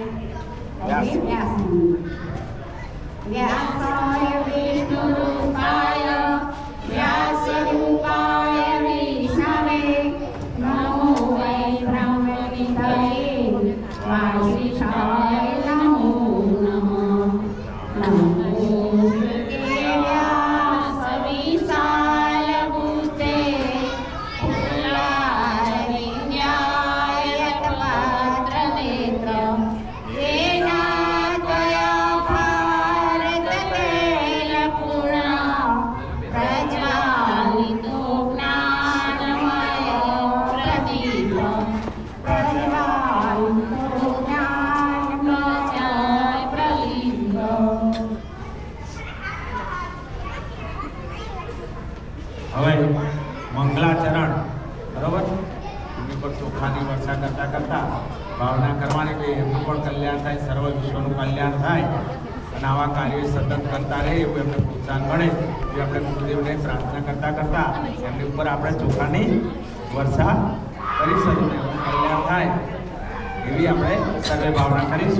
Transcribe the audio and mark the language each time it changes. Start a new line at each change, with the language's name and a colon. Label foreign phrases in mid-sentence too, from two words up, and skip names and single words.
Sanskrit: વ્યાસાય વિષ્ણુરૂપાય વ્યાસરૂપાય વિષ્ણવે નમો વૈ બ્રહ્મનિધયે વાસિષ્ઠાય નમો નમઃ. નમો વ્યાસવિશાલબુદ્ધે ફુલ્લારવિંદ્યાય તપત્રનેત્ર येना त्वया भारततैलपूर्णा प्रज्वालितो ज्ञानमयो प्रदीपः प्रज्वालितो ज्ञानमय प्रदीपः.
Gujarati: હવે મંગલાચરણ બરોબર એમની પર ચોખાની વર્ષા કરતા કરતા ભાવના કરવાની કે એમનું પણ કલ્યાણ થાય, સર્વ વિશ્વનું કલ્યાણ થાય અને આવા કાર્યો સતત કરતા રહે એવું એમને પ્રોત્સાહન મળે એ આપણે ગુરુદેવને પ્રાર્થના કરતા કરતા એમની ઉપર આપણે ચોખાની વર્ષા કરીશું અને એમનું કલ્યાણ થાય એવી આપણે સર્વે ભાવના કરીશું.